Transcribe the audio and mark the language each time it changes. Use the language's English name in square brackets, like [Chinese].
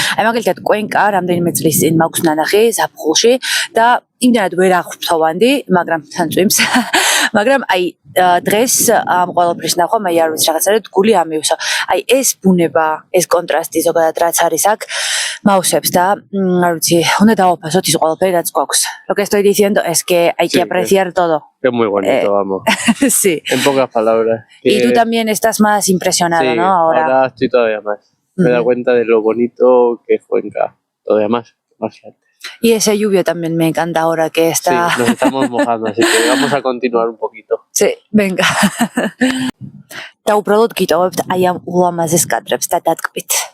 [Georgian] აი მაგალითად, კუენკა რამდენიმე წლის წინ მაქვს ნანახი ზაფხულში და იმდენად ვერ აღვფთოვანდი, მაგრამ თან წვიმს. მაგრამ აი დღეს ამ ყველაფრის ნახვა მე არ ვიცი რაღაცა გული ამივსო. აი ეს ბუნება, ეს კონტრასტი ზოგადად რაც არის აქ მაუსებს და არ ვიცი, უნდა დავაფასოთ ის ყველაფერი რაც გვაქვს. [Spanish] Lo que estoy diciendo es que hay que apreciar todo. Es muy bonito, vamos. Sí. En pocas palabras. Y tú también estás más impresionado, Sí, ¿no? ahora estoy todavía más. Me he dado cuenta de lo bonito que es Cuenca. Todavía más que antes. Y ese lluvia también me encanta ahora que está. Sí, nos estamos mojando, así que vamos a continuar un poquito. Sí, venga. [Georgian] და უბრალოდ გიტოვებთ აი ამ ულამაზეს კადრებს და დატკბით.